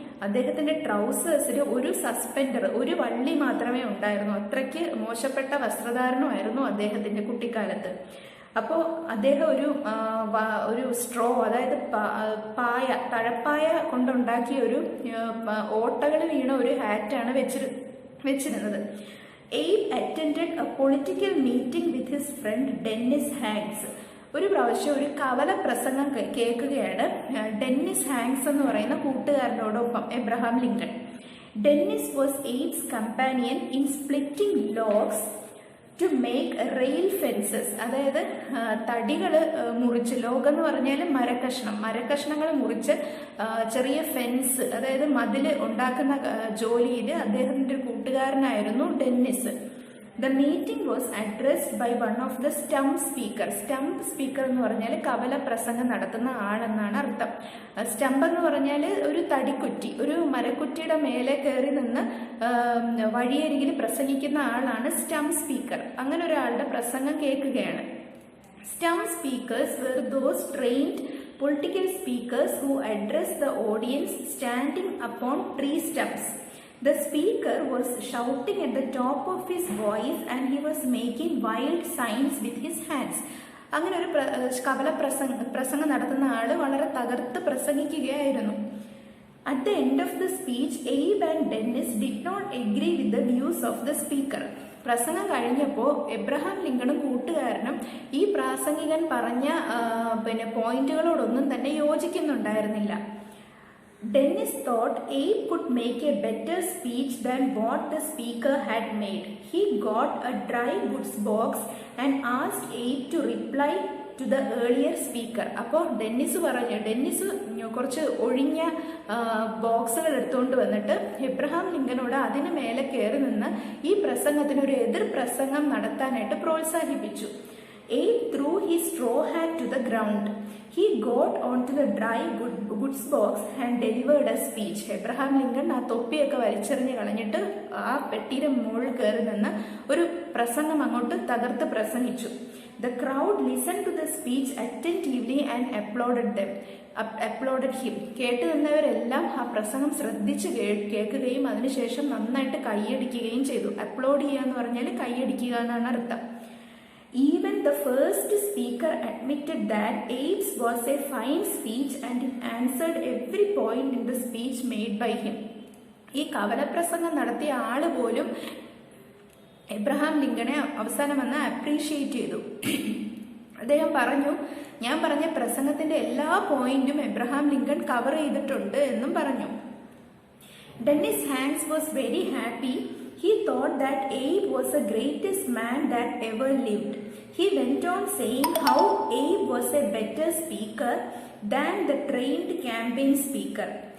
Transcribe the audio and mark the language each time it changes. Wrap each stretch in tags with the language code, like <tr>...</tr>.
<ml>അദ്ദേഹത്തിന്റെ ട്രൗസേഴ്സിൽ ഒരു സസ്പെൻഡർ, ഒരു വള്ളി മാത്രമേ ഉണ്ടായിരുന്നു. അത്രയ്ക്ക് മോശപ്പെട്ട വസ്ത്രധാരണമായിരുന്നു അദ്ദേഹത്തിന്റെ കുട്ടിക്കാലത്ത്. അപ്പോൾ അദ്ദേഹം ഒരു സ്ട്രോ, അതായത് തഴപ്പായ കൊണ്ടുണ്ടാക്കിയ ഒരു ഓട്ടകൾ വീണ ഒരു ഹാറ്റാണ് വെച്ചിരുന്നത്.</ml> <en>Abe attended a political meeting with his friend Dennis Hanks.</en> <ml>ഒരു പ്രാവശ്യം ഒരു കവല പ്രസംഗം കേൾക്കുകയാണ് ഡെന്നിസ് ഹാങ്സ് എന്ന് പറയുന്ന കൂട്ടുകാരനോടൊപ്പം Abraham Lincoln.</ml> <en>Dennis was Abe's companion in splitting logs to make rail fences.</en> <ml>അതായത് തടികൾ മുറിച്ച്, ലോകം എന്ന് പറഞ്ഞാൽ മരക്കഷ്ണങ്ങൾ മുറിച്ച് ചെറിയ ഫെൻസ്, അതായത് മതിൽ ഉണ്ടാക്കുന്ന ജോലിയിൽ അദ്ദേഹത്തിൻ്റെ ഒരു കൂട്ടുകാരനായിരുന്നു Dennis.</ml> <en>The meeting was addressed by one of the stump speaker.</en> <ml>Stump speaker എന്ന് പറഞ്ഞാൽ കവല പ്രസംഗം നടത്തുന്ന ആളെന്നാണ് അർത്ഥം. സ്റ്റംപ് എന്ന് പറഞ്ഞാൽ ഒരു തടിക്കുറ്റി, ഒരു മരക്കുറ്റിയുടെ മേലെ കയറി നിന്ന് വഴിയരികിൽ പ്രസംഗിക്കുന്ന ആളാണ് സ്റ്റംപ് സ്പീക്കർ. അങ്ങനെ ഒരാളുടെ പ്രസംഗം കേൾക്കുകയാണ്.</ml> <en>Stump speakers were those trained political speakers who addressed the audience standing upon tree stumps. The speaker was shouting at the top of his voice and he was making wild signs with his hands.</en> <ml>അങ്ങനെ ഒരു കവല പ്രസംഗം നടത്തുന്ന ആള് വളരെ തകർത്ത് പ്രസംഗിക്കുകയായിരുന്നു.</ml> <en>At the end of the speech, Abe and Dennis did not agree with the views of the speaker.</en> <ml>പ്രസംഗം കഴിഞ്ഞപ്പോൾ എബ്രഹാം ലിങ്കണും കൂട്ടുകാരനും ഈ പ്രാസംഗികൻ പറഞ്ഞ പോയിന്റുകളോടൊന്നും തന്നെ യോജിക്കുന്നുണ്ടായിരുന്നില്ല.</ml> <en>Dennis thought Abe could make a better speech than what the speaker had made. He got a dry goods box and asked Abe to reply to the earlier speaker.</en> <ml>അപ്പോൾ Dennis കുറച്ച് ഒഴിഞ്ഞ ബോക്സുകൾ എടുത്തുകൊണ്ട് വന്നിട്ട് Abraham ലിങ്കനോട് അതിന് മേലെ കയറി നിന്ന് ഈ പ്രസംഗത്തിന് ഒരു എതിർ പ്രസംഗം നടത്താനായിട്ട് പ്രോത്സാഹിപ്പിച്ചു.</ml> <en>Abe threw his straw hat to the ground. He got onto the dry goods box and delivered a speech.</en> <ml>Abraham Lincoln ആ തൊപ്പിയൊക്കെ വലിച്ചെറിഞ്ഞ് കളഞ്ഞിട്ട് ആ പെട്ടിയുടെ മുകളിൽ കയറി നിന്ന് ഒരു പ്രസംഗം അങ്ങോട്ട് തകർത്ത് പ്രസംഗിച്ചു.</ml> <en>The crowd listened to the speech attentively and applauded him.</en> <ml>കേട്ടു നിന്നവരെല്ലാം ആ പ്രസംഗം ശ്രദ്ധിച്ച് കേൾക്കുകയും അതിനുശേഷം നന്നായിട്ട് കൈയടിക്കുകയും ചെയ്തു. അപ്ലോഡ് ചെയ്യുക എന്ന് പറഞ്ഞാൽ കൈയടിക്കുക എന്നാണ് അർത്ഥം.</ml> <en>Even the first speaker admitted that Abe's was a fine speech and it answered every point in the speech made by him.</en> <ml>ഈ കവലപ്രസംഗം നടത്തിയ ആള് പോലും എബ്രഹാം ലിങ്കണെ അവസാനം വന്ന് അപ്രീഷിയേറ്റ് ചെയ്തു. അദ്ദേഹം പറഞ്ഞു, ഞാൻ പറഞ്ഞ പ്രസംഗത്തിന്റെ എല്ലാ പോയിന്റും എബ്രഹാം ലിങ്കൺ കവർ ചെയ്തിട്ടുണ്ട് എന്നും പറഞ്ഞു.</ml> <en>Dennis Hanks was very happy. He thought that Abe was the greatest man that ever lived. He went on saying how Abe was a better speaker than the trained campaign speaker.</en>